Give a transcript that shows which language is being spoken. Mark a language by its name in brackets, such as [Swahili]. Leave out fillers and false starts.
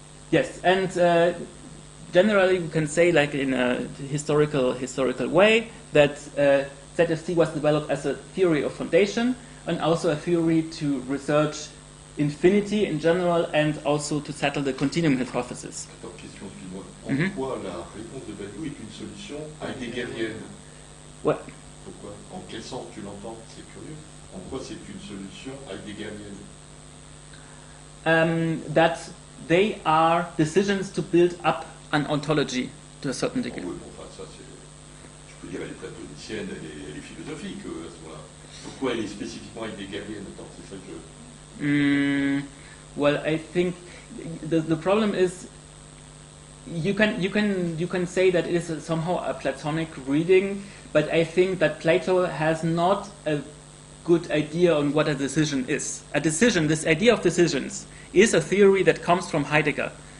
[English] Yes, and generally we can say, like in a historical way, that ZFC was developed as a theory of foundation and also a theory to research infinity in general and also to settle the continuum hypothesis. [French] Attends, question, excuse-moi. En quoi la réponse de Badiou est une solution heideggerienne? Ouais. Pourquoi? En quel sens tu l'entends? C'est curieux. En quoi c'est une solution heideggerienne? [English] That they are decisions to build up an ontology to a certain degree. [French] Oui, bon, enfin, ça c'est... Je peux dire elle est platonicienne, elle est philosophique à ce moment-là. Pourquoi elle est spécifiquement heideggerienne? Attends, c'est ça que je... [English] Well, I think the problem is you can say that it is somehow a Platonic reading, but I think that Plato has not a good idea on what a decision is. A decision, this idea of decisions, is a theory that comes from Heidegger.